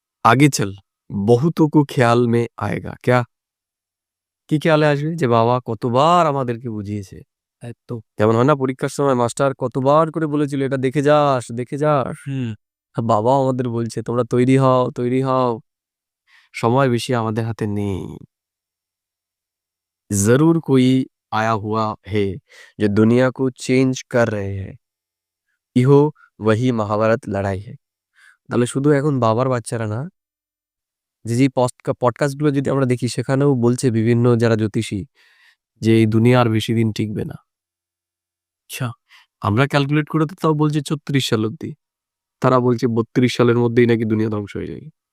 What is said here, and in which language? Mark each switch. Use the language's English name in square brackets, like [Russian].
[Hindi] আগে চল বহুতোं को ख्याल में आएगा क्या, [Bangla] কি খেয়ালে আসবে? যে বাবা কতবার আমাদেরকে বুঝিয়েছে এত যেমন হয় না পরীক্ষার সময় মাস্টার কতবার করে বলেছিল এটা দেখে যাস দেখে যাস, আর বাবাও আমাদের বলছে তোমরা তৈরি হও তৈরি হও। সময় বেশি আমাদের হাতে নেই। [Hindi] जरूर कोई आया हुआ है जो दुनिया को चेंज कर रहे हैं, ইহো वही মহাভারত লড়াই है। [Bangla] তাহলে শুধু এখন বাবার বাচ্চারা না, যে পডকাস্টগুলো যদি আমরা দেখি সেখানেও বলছে বিভিন্ন যারা জ্যোতিষী যে এই দুনিয়া আর বেশি দিন টিকবে না। আচ্ছা আমরা ক্যালকুলেট করে তো তাও বলছে 36 সাল অব্দি, তারা বলছে 32 সালের মধ্যেই নাকি দুনিয়া ধ্বংস হয়ে যাবে।